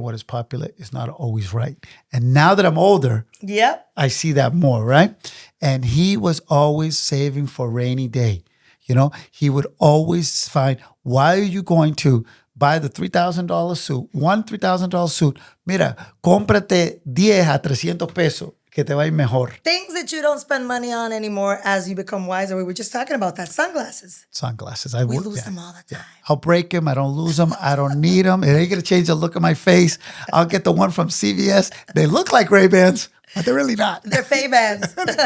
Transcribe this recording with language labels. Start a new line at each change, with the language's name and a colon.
English: What is popular is not always right. And now that I'm older, Yep. I see that more, right? And he was always saving for a rainy day. You know, he would always find, why are you going to buy the $3,000 suit, one $3,000 suit?
Spanish: Mira, cómprate 10 a 300 pesos, que te va a ir mejor.
English: Things that you don't spend money on anymore as you become wiser. We were just talking about that. Sunglasses. Sunglasses. We lose them all the time. I'll break them. I don't lose them. I don't need them. It ain't going to change the look of my face. I'll get the one from CVS. They look like Ray-Bans, but they're really not. They're Fay-Bands.